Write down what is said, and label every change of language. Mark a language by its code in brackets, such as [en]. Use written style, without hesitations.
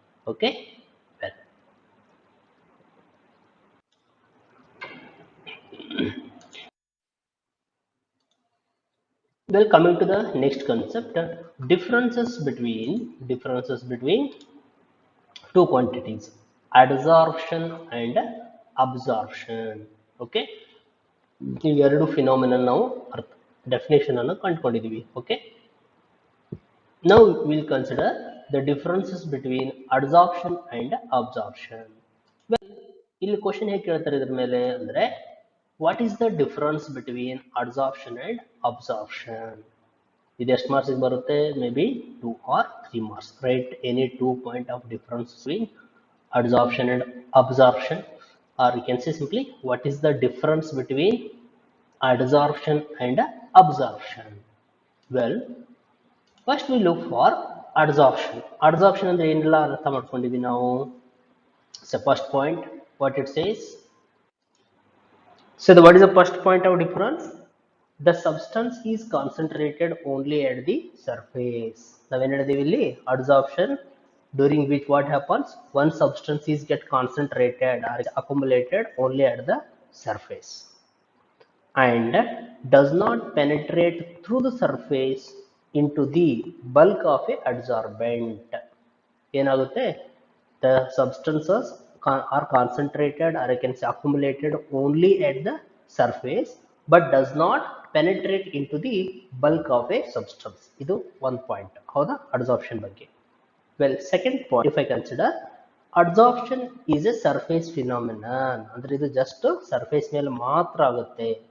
[en] Okay, well, coming to the next concept, differences between two quantities, adsorption and absorption. [kn] Okay, ಇವೆರಡು phenomenon ನಾವು definition ಅನ್ನು ಕಂಡುಕೊಂಡಿದ್ದೀವಿ. [en] Okay, now we'll consider the differences between adsorption and absorption. well, [kn] ಇಲ್ಲಿ question ಹೇಗೆ ಕೇಳ್ತಾರೆ ಇದ್ರ ಮೇಲೆ ಅಂದ್ರೆ, [en] what is the difference between adsorption and absorption? [kn] ಇದು ಎಷ್ಟು ಮಾರ್ಕ್ಸ್ ಬರುತ್ತೆ? [en] Maybe 2 or 3 marks. Write any 2 point of difference between adsorption and absorption, or you can say simply what is the difference between adsorption and absorption. Well, first we look for adsorption. [kn] Adsorption ಅಂದ್ರೆ ಏನೆಲ್ಲ ಅರ್ಥ ಮಾಡ್ಕೊಂಡಿದ್ವಿ ನಾವು? [en] So first point, what it says. So what is the first point of difference? The substance is concentrated only at the surface. [kn] ನಾವೇನು ಹೇಳಿದೀವಿ ಇಲ್ಲಿ? [en] Adsorption, during which what happens? One substance is get concentrated or accumulated only at the surface and does not penetrate through the surface into the bulk of a adsorbent. [kn] ಏನಾಗುತ್ತೆ? [en] The substances are concentrated or I can say accumulated only at the surface but does not penetrate into the bulk of a substance. [kn] ಇದು [en] one point. [kn] ಹೌದಾ? [en] Adsorption [kn] ಬಗ್ಗೆ. [en] Well, second point, if I consider, adsorption is a surface phenomenon. [kn] ಅಂದ್ರೆ ಇದು just surface ಮೇಲೆ ಮಾತ್ರ ಆಗುತ್ತೆ.